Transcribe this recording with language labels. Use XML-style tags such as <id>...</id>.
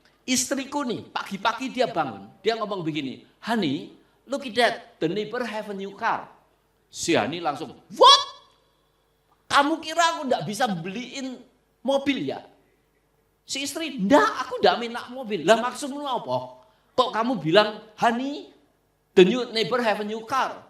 <id>istriku nih, pagi-pagi dia bangun, dia ngomong begini,</id> <en>honey, look at that, the neighbor have a new car.</en> <id>Si Hani langsung,</id> <en>what?</en> <id>Kamu kira aku enggak bisa beliin mobil ya? Si istri, enggak, aku enggak minta mobil. Lah maksudmu apa? Kok kamu bilang,</id> <en>honey, the new neighbor have a new car.</en>